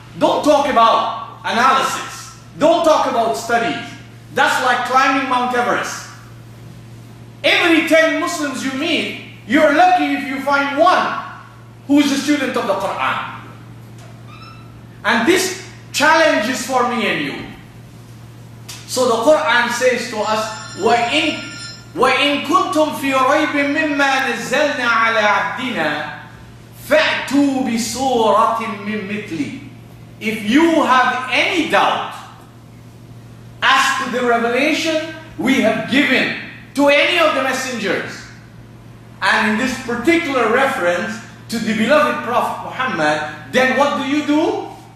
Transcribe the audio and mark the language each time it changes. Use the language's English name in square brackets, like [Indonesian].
[English] Don't talk about analysis. Don't talk about studies. That's like climbing Mount Everest. Every 10 Muslims you meet, you're lucky if you find one who's a student of the Qur'an. And this challenge is for me and you. So the Qur'an says to us, [Arabic] وَإِن كُنْتُمْ فِي رَيْبٍ مِّمَّا نَزَّلْنَا عَلَى عَبْدِنَا فَأْتُوا بِسُورَةٍ مِّن مِثْلِهِ. [English] If you have any doubt as to the revelation we have given to any of the messengers, and in this particular reference to the beloved Prophet Muhammad, then what do?